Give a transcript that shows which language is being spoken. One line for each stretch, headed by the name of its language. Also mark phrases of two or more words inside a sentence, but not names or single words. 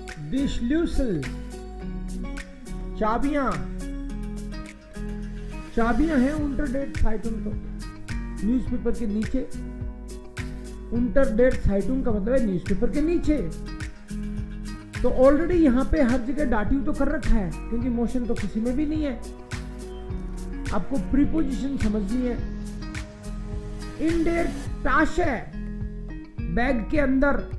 German: die Schlüssel,
Hindi: चाबियां हैं
German: unter der Zeitung।
Hindi: तो न्यूज़पेपर के नीचे,
German: unter der Zeitung
Hindi: का मतलब है न्यूज़पेपर के नीचे। तो ऑलरेडी यहां पे हर जगह डाटिव तो कर रखा है, क्योंकि मोशन तो किसी में भी नहीं है। आपको प्रीपोजिशन समझनी है।
German: in der Tasche,
Hindi: बैग के अंदर।